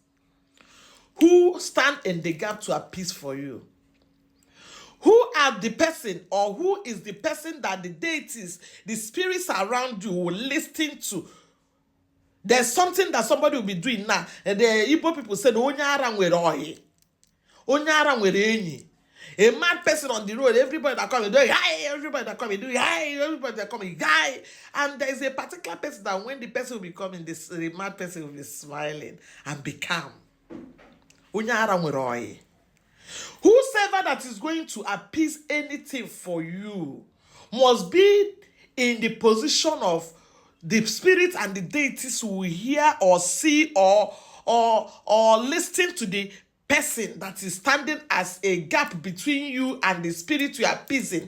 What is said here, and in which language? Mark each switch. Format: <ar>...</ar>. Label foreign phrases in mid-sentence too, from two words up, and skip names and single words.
<en>Who stand in the gap to appease for you? Who are the person, or who is the person that the deities, the spirits around you will listen to? There's something that somebody will be doing now. And the Igbo people said,</en> <ig>Onyara nwere ohi. Onyara nwere enyi.</ig> <en>A mad person on the road, everybody that come, doing hi, everybody that come, doing hi, everybody that come, hi. And there is a particular person that when the person will be coming, the mad person will be smiling and be calm.</en> <ig>Onyara nwere ohi.</ig> <en>Whosoever that is going to appease anything for you must be in the position of the spirit and the deities who will hear or see or listen to the person that is standing as a gap between you and the spirit you are appeasing.</en>